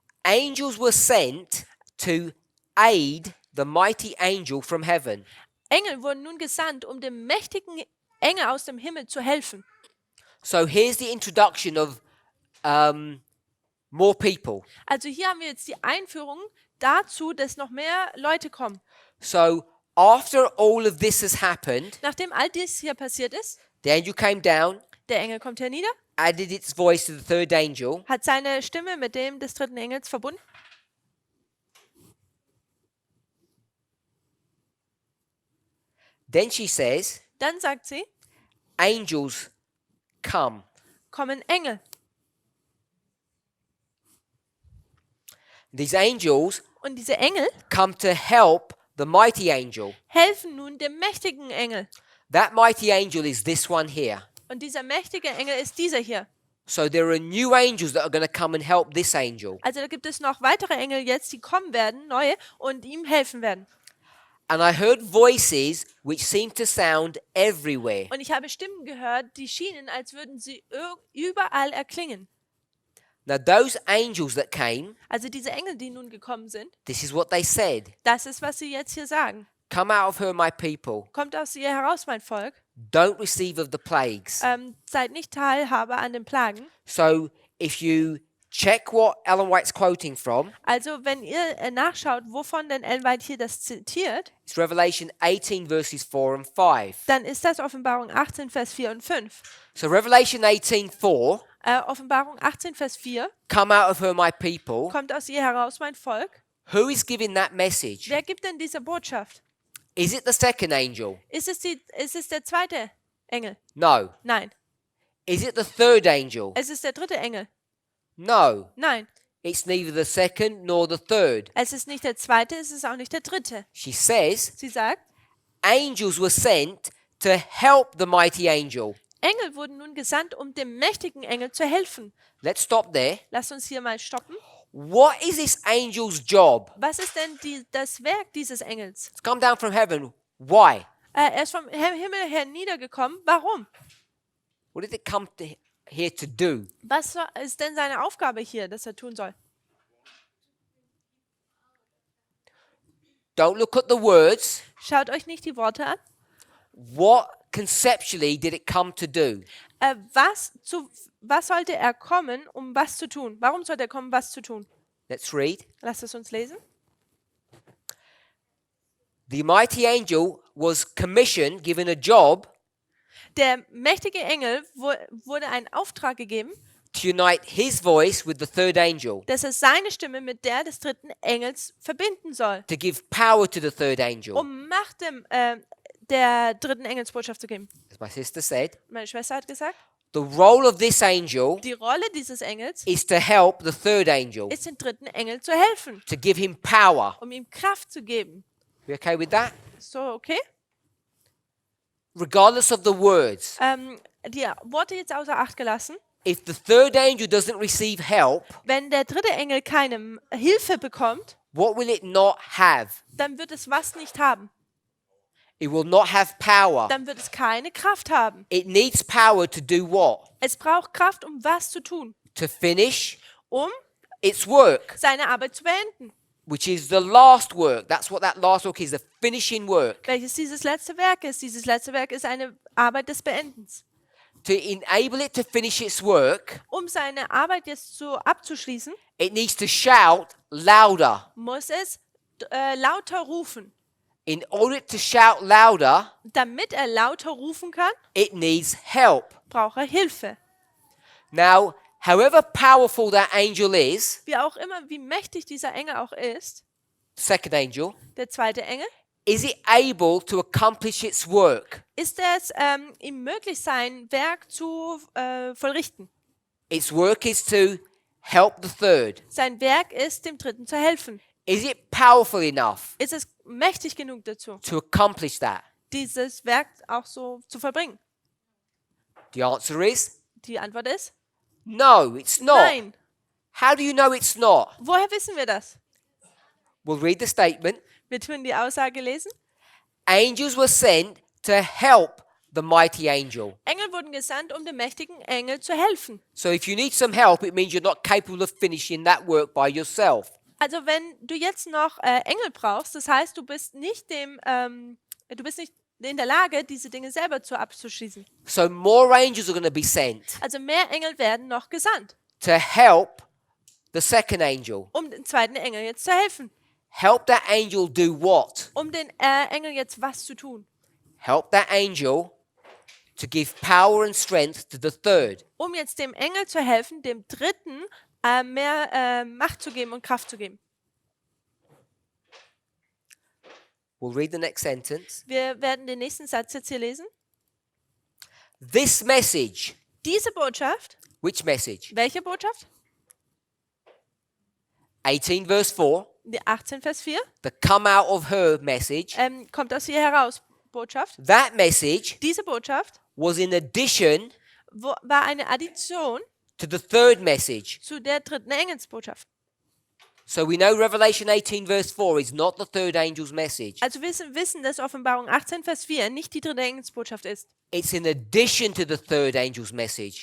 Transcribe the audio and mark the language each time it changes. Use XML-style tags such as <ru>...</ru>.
<en>Angels were sent to aid the mighty angel from heaven.</en> <de>Engel wurden nun gesandt, um dem mächtigen Engel aus dem Himmel zu helfen.</de> <en>So here's the introduction of more people.</en> <de>Also hier haben wir jetzt die Einführung dazu, dass noch mehr Leute kommen.</de> <en>So after all of this has happened,</en> <de>Nachdem all dies hier passiert ist,</de> <en>the angel came down,</en> <de>der Engel kommt hernieder,</de> <en>added its voice to the third angel,</en> <de>hat seine Stimme mit dem des dritten Engels verbunden.</de> <en>then she says,</en> <de>Dann sagt sie,</de> <en>angels come.</en> <de>kommen Engel.</de> <en>These angels</en> <de>Und diese Engel</de> <en>come to help the mighty angel.</en> <de>helfen nun dem mächtigen Engel.</de> <en>That mighty angel is this one here.</en> <de>Und dieser mächtige Engel ist dieser hier.</de> <en>So there are new angels that are going to come and help this angel.</en> <de>Also da gibt es noch weitere Engel jetzt, die kommen werden, neue, und ihm helfen werden.</de> <en>And I heard voices which seemed to sound everywhere.</en> <de>Und ich habe Stimmen gehört, die schienen, als würden sie überall erklingen.</de> <en>Now those angels that came,</en> <de>Also diese Engel, die nun gekommen sind,</de> <en>this is what they said.</en> <de>das ist, was sie jetzt hier sagen.</de> <en>Come out of her, my people.</en> <de>Kommt aus ihr heraus, mein Volk.</de> <en>Don't receive of the plagues.</en> <de>Seid nicht Teilhabe an den Plagen.</de> <en>So if you check what Ellen White's quoting from,</en> <de>Also wenn ihr nachschaut, wovon denn Ellen White hier das zitiert,</de> <en>it's Revelation 18 verses 4 and 5.</en> <de>dann ist das Offenbarung 18, Vers 4 und 5.</de> <en>So Revelation 18:4,</en> <de>Offenbarung 18, Vers 4,</de> <en>come out of her, my people.</en> <de>kommt aus ihr heraus, mein Volk.</de> <en>Who is giving that message?</en> <de>Wer gibt denn diese Botschaft?</de> <en>Is it the second angel?</en> <de>Ist es der zweite Engel?</de> <en>No.</en> <de>Nein.</de> <en>Is it the third angel?</en> <de>Es ist der dritte Engel?</de> <en>No.</en> <de>Nein.</de> <en>It's neither the second nor the third.</en> <de>Es ist nicht der zweite, es ist auch nicht der dritte.</de> <en>She says,</en> <de>Sie sagt,</de> <en>angels were sent to help the mighty angel.</en> <de>Engel wurden nun gesandt, um dem mächtigen Engel zu helfen.</de> <en>Let's stop there.</en> <de>Lasst uns hier mal stoppen.</de> <en>What is this angel's job?</en> <de>Was ist denn das Werk dieses Engels?</de> <en>It's come down from heaven. Why?</en> <de>Er ist vom Himmel her niedergekommen. Warum?</de> <en>What did it come here to do?</en> <de>Was ist denn seine Aufgabe hier, dass er tun soll?</de> <en>Don't look at the words.</en> <de>Schaut euch nicht die Worte an.</de> <en>What conceptually did it come to do?</en> <de>Was sollte er kommen, um was zu tun? Warum sollte er kommen, was zu tun?</de> <en>Let's read.</en> <de>Lasst es uns lesen.</de> <en>The mighty angel was commissioned, given a job</en> <de>Der mächtige Engel wurde ein Auftrag gegeben,</de> <en>to unite his voice with the third angel,</en> <de>dass er seine Stimme mit der des dritten Engels verbinden soll,</de> <en>to give power to the third angel.</en> <de>um Macht der dritten Engelsbotschaft zu geben.</de> <en>As my sister said,</en> <de>Meine Schwester hat gesagt,</de> <en>the role of this angel</en> <de>die Rolle dieses Engels</de> <en>is to help the third angel,</en> <de>ist, dem dritten Engel zu helfen,</de> <en>to give him power.</en> <de>um ihm Kraft zu geben.</de> <en>You okay with that?</en> <de>So, okay?</de> <en>Regardless of the words,</en> <de>Die Worte jetzt außer Acht gelassen.</de> <en>if the third angel doesn't receive help,</en> <de>Wenn der dritte Engel keine Hilfe bekommt,</de> <en>what will it not have?</en> <de>dann wird es was nicht haben.</de> <en>It will not have power.</en> <de>Dann wird es keine Kraft haben.</de> <en>It needs power to do what?</en> <de>Es braucht Kraft, um was zu tun,</de> <en>To finish</en> <de>um</de> <en>its work,</en> <de>seine Arbeit zu beenden.</de> <en>which is the last work. That's what that last work is, the finishing work.</en> <de>Welches dieses letzte Werk ist. Dieses letzte Werk ist eine Arbeit des Beendens.</de> <en>To enable it to finish its work,</en> <de>Um seine Arbeit jetzt so abzuschließen,</de> <en>it needs to shout louder.</en> <de>muss es lauter rufen.</de> <en>In order to shout louder,</en> <de>damit er lauter rufen kann,</de> <en>it needs help.</en> <de>braucht er Hilfe.</de> <en>Now, however powerful that angel is,</en> <de>Wie auch immer, wie mächtig dieser Engel auch ist,</de> <en>the second angel,</en> <de>der zweite Engel,</de> <en>is it able to accomplish its work?</en> <de>ist es ihm möglich, sein Werk zu vollrichten.</de> <en>Its work is to help the third.</en> <de>Sein Werk ist, dem Dritten zu helfen.</de> <en>Is it powerful enough</en> <de>Ist es mächtig genug dazu,</de> <en>to accomplish that?</en> <de>dieses Werk auch so zu vollbringen?</de> <en>The answer is</en> <de>Die Antwort ist</de> <en>no, it's not.</en> <de>nein.</de> <en>How do you know it's not?</en> <de>Woher wissen wir das?</de> <en>We'll read the statement.</en> <de>Wir tun die Aussage lesen.</de> <en>Angels were sent to help the mighty angel.</en> <de>Engel wurden gesandt, um dem mächtigen Engel zu helfen.</de> <en>So if you need some help, it means you're not capable of finishing that work by yourself.</en> <de>Also wenn du jetzt noch Engel brauchst, das heißt, du bist nicht in der Lage, diese Dinge selber abzuschließen.</de> <en>So more angels are going to be sent</en> <de>Also mehr Engel werden noch gesandt,</de> <en>to help the second angel.</en> <de>um dem zweiten Engel jetzt zu helfen.</de> <en>Help that angel do what?</en> <de>Um den Engel jetzt was zu tun.</de> <en>Help that angel to give power and strength to the third.</en> <de>Um jetzt dem Engel zu helfen, dem Dritten mehr Macht zu geben und Kraft zu geben.</de> <en>We'll read the next sentence.</en> <de>Wir werden den nächsten Satz jetzt hier lesen.</de> <en>This message.</en> <de>Diese Botschaft,</de> <en>Which message?</en> <de>welche Botschaft?</de> <en>18 verse 4.</en> <de>Die 18 Vers 4.</de> <en>The come out of her message.</en> <de>Kommt aus hier heraus, Botschaft.</de> <en>That message</en> <de>Diese Botschaft</de> <en>was in addition</en> <de>war eine Addition</de> <en>to the third message.</en> <de>zu der dritten Engelsbotschaft.</de> <en>So we know Revelation 18 verse 4 is not the third angel's message.</en> <de>Also wir wissen, dass Offenbarung 18 Vers 4 nicht die dritte Engelsbotschaft ist.</de> <en>It's in addition to the third angel's message.</en>